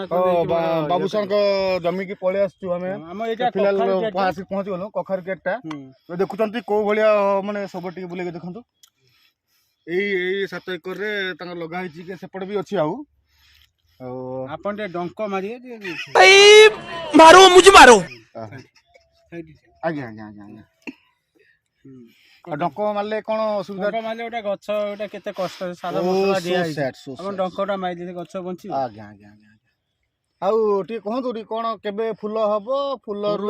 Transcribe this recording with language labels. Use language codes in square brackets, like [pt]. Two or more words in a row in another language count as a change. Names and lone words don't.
[or] ବାବୁସାଙ୍କ ଜମିକି ପଳେଇ ଆସିଛୁ ଆମେ ଆମ ଏଇଟା ଫିଲହାଲ ଆସିକି ପହଞ୍ଚିଗଲୁ କଖାରୁ କେୟାରଟା ଦେଖୁଛନ୍ତି କୋଉ ଭଳିଆ ମାନେ ସବୁ ଟିକେ ବୁଲେଇକି ଦେଖନ୍ତୁ ଏଇ 7 ଏକରରେ ତାଙ୍କର ଲଗା ହେଇଛି କି ସେପଟେ ବି ଅଛି ଆଉ ଆପଣ ଟିକେ ଡଙ୍କ ମାରିବେ ଟିକେ [hi] मारो मुझे मारो [or] ଆଜ୍ଞା ଆଜ୍ଞା ଆଜ୍ଞା ଆଜ୍ଞା ଡଙ୍କ ମାରିଲେ କଣ ଅସୁବିଧା ଡଙ୍କ ମାରିଲେ ଗୋଟେ ଗଛ ଗୋଟେ କେତେ କଷ୍ଟ ସାର ମସଲା ଦିଆ ହେଇଛି ଆପଣ ଡଙ୍କଟା ମାରିଲେ ଗଛ ବଞ୍ଚିବ ଆଜ୍ଞା ଆଜ୍ଞା ଆଜ୍ଞା ଆଉ ଟିକେ କୁହନ୍ତୁ ଟିକେ କଣ କେବେ ଫୁଲ ହବ ଫୁଲରୁ